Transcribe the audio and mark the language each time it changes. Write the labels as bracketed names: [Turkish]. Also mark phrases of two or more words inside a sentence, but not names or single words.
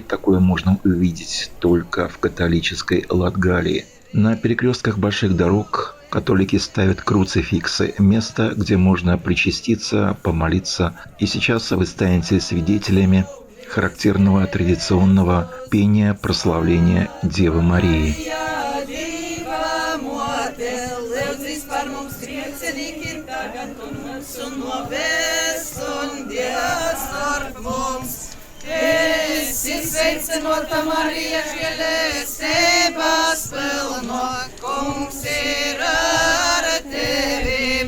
[Russian] Такое можно увидеть только в католической Латгалии. На перекрестках больших дорог католики ставят круцификсы, место, где можно причаститься, помолиться. И сейчас вы станете свидетелями характерного традиционного пения прославления Девы Марии. [Latgalian] Sveicinota Marija, žēlestības pilno, Kungs ir ar tevi.